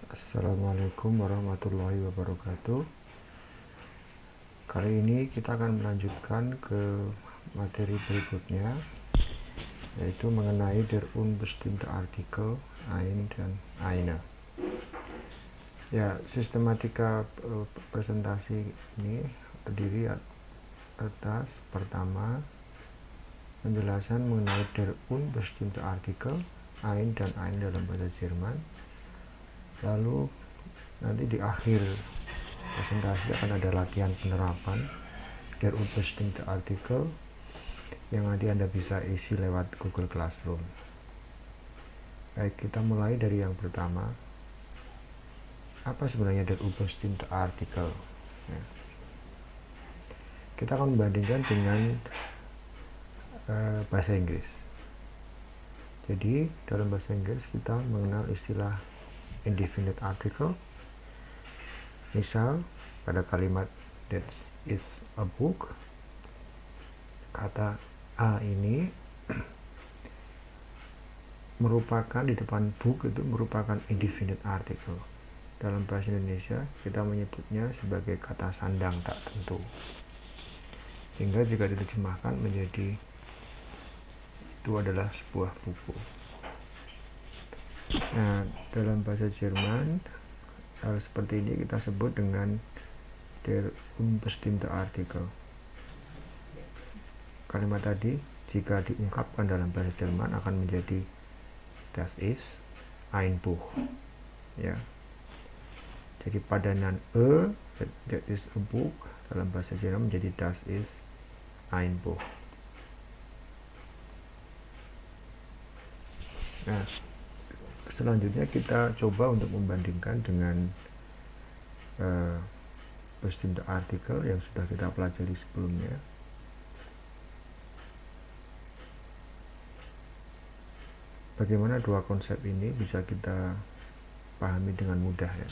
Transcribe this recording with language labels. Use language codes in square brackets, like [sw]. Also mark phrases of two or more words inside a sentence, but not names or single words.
[ar] السلام عليكم ورحمة الله وبركاته. [id] Kali ini kita akan melanjutkan ke materi berikutnya, yaitu mengenai [de] der unbestimmte Artikel ein [id] dan eine. Ya, sistematika presentasi ini terdiri atas pertama penjelasan mengenai [de] der unbestimmte Artikel ein [id] dan eine dalam bahasa Jerman. Lalu nanti di akhir presentasi akan ada latihan penerapan [de] der unbestimmte Artikel [id] yang nanti Anda bisa isi lewat Google Classroom. Baik, kita mulai dari yang pertama. Apa sebenarnya [de] der unbestimmte Artikel? [id] Ya. Kita akan membandingkan dengan bahasa Inggris. Jadi dalam bahasa Inggris kita mengenal istilah [en] indefinite article. [id] Misal pada kalimat [en] that is a book, [id] kata a ini merupakan di depan book itu merupakan [en] indefinite article. [id] Dalam bahasa Indonesia kita menyebutnya sebagai kata sandang tak tentu, sehingga jika diterjemahkan menjadi itu adalah sebuah buku. Nah, dalam bahasa Jerman hal seperti ini kita sebut dengan [de] der unbestimmte Artikel. [id] Kalimat tadi jika diungkapkan dalam bahasa Jerman akan menjadi [de] das ist ein Buch. [id] Ya. Jadi padanan [en] that is a book [id] dalam bahasa Jerman menjadi [de] das ist ein Buch. [id] Nah, selanjutnya kita coba untuk membandingkan dengan [de] bestimmte Artikel [id] yang sudah kita pelajari sebelumnya. Bagaimana dua konsep ini bisa kita pahami dengan mudah ya.